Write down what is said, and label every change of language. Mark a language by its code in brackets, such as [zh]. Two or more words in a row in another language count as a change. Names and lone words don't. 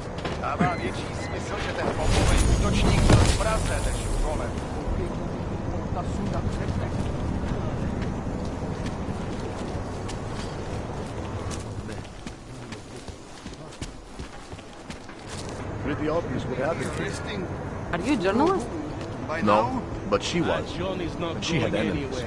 [cs] Dává větší smysl, že ten bombový útočník byl v Praze než v Golem. [en] Pretty obvious what happened. Are you a journalist? No, but she was. And she had enemies.